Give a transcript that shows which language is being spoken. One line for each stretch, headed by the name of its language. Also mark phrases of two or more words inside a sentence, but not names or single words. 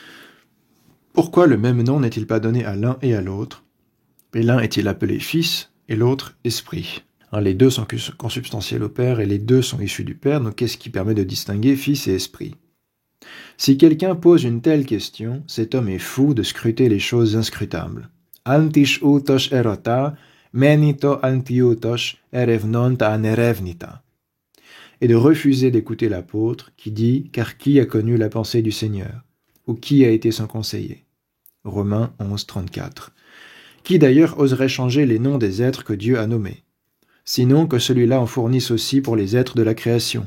French: Pourquoi le même nom n'est-il pas donné à l'un et à l'autre? Et l'un est-il appelé Fils et l'autre Esprit? Les deux sont consubstantiels au Père et les deux sont issus du Père, donc qu'est-ce qui permet de distinguer Fils et Esprit? Si quelqu'un pose une telle question, cet homme est fou de scruter les choses inscrutables. Antish utos erota, menito antiutos erevnonta anerevnita. Et de refuser d'écouter l'apôtre qui dit « Car qui a connu la pensée du Seigneur ?» ou « Qui a été son conseiller ?» Romains 11, 34. Qui d'ailleurs oserait changer les noms des êtres que Dieu a nommés? Sinon que celui-là en fournisse aussi pour les êtres de la création.